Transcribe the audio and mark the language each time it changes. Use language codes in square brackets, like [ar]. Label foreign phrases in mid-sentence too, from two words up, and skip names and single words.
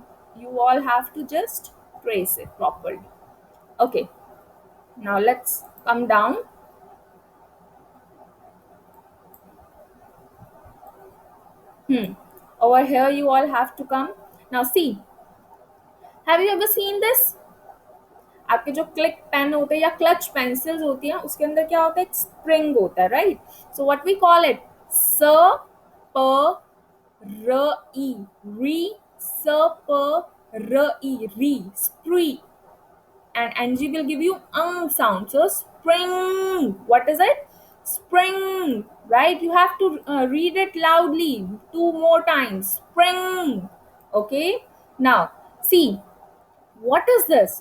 [en] You all have to just trace it properly. Okay, now let's come down. Over here you all have to come. Now see, have you ever seen this? [hi] आपके जो [en] click pen [hi] होते हैं या [en] clutch pencils [hi] होती हैं, उसके अंदर क्या होता है? एक स्प्रिंग होता है, राइट? [en] so what we call it, स प र ई, री, स प र ई, री, spree, and ng will give you sound, so spring. What is it? Spring, right? You have to read it loudly 2 more times. Spring. Okay. Now, see, what is this?